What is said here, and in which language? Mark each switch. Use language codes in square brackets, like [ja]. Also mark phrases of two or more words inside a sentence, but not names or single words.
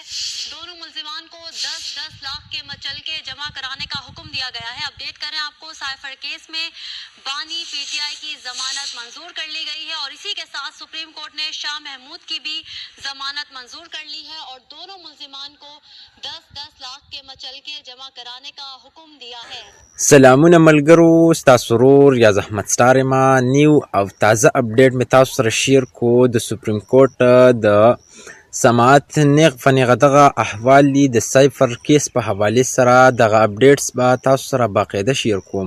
[ur] دونوں ملزمان کو 10-10 لاکھ کے مچلکے جمع کرانے کا حکم دیا گیا ہے. اپڈیٹ کریں آپ کو, [en] cipher case [ur] میں بانی پی ٹی آئی کی ضمانت منظور کر لی گئی ہے اور اسی کے ساتھ [en] Supreme Court [ur] نے شاہ محمود کی بھی ضمانت منظور کر لی ہے اور دونوں ملزمان کو 10-10 لاکھ کے مچلکے جمع کرانے کا حکم دیا ہے. سلامونه ملګرو، ستاسو ورور یا زحمت ستار ما نیو او تازه اپډیټ مې تاسو سره شیر کو د [en] Supreme Court [ur] د سماعت نیغ فنیغه دغه احوال دي د [en] cipher case [ur] په حواله سره دغه اپډیټس به تاسو سره باقاعده شیر کوم.